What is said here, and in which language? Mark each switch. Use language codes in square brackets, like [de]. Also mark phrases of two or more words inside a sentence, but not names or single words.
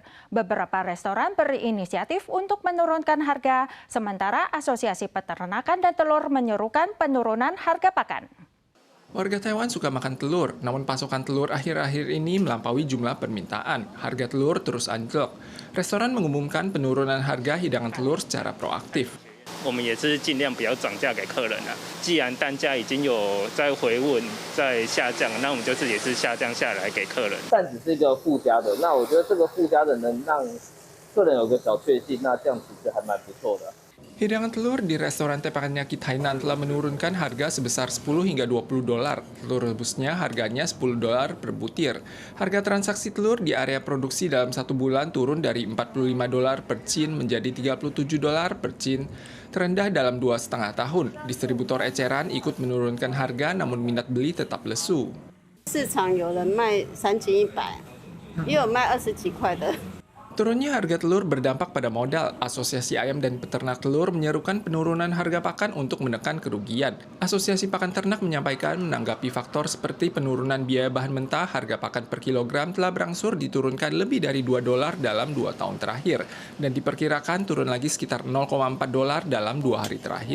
[id] Beberapa restoran berinisiatif untuk menurunkan harga, sementara Asosiasi Peternakan dan Telur menyerukan penurunan harga pakan. Warga Taiwan suka makan telur, namun pasokan telur akhir-akhir ini melampaui jumlah permintaan. Harga telur terus anjlok. Restoran mengumumkan penurunan harga hidangan telur secara proaktif. [zh] 我们也是尽量不要涨价给客人啊。既然单价已经有在回稳、在下降，那我们就是也是下降下来给客人。但只是一个附加的，那我觉得这个附加的能让客人有个小确幸，那这样其实还蛮不错的。 [id] Hidangan telur di restoran Teppanyaki Tainan telah menurunkan harga sebesar $10 hingga $20. Telur rebusnya harganya $10 per butir. Harga transaksi telur di area produksi dalam 1 bulan turun dari $45 per cin menjadi $37 per cin, terendah dalam 2,5 tahun. Distributor eceran ikut menurunkan harga, namun minat beli tetap lesu. [zh] 市场有人卖3100，也有卖20几块的。 [id] Turunnya harga telur berdampak pada modal. Asosiasi Ayam dan Peternak Telur menyerukan penurunan harga pakan untuk menekan kerugian. Asosiasi Pakan Ternak menyampaikan menanggapi faktor seperti penurunan biaya bahan mentah, harga pakan per kilogram telah berangsur diturunkan lebih dari $2 dalam 2 tahun terakhir dan diperkirakan turun lagi sekitar $0,4 dalam 2 hari terakhir.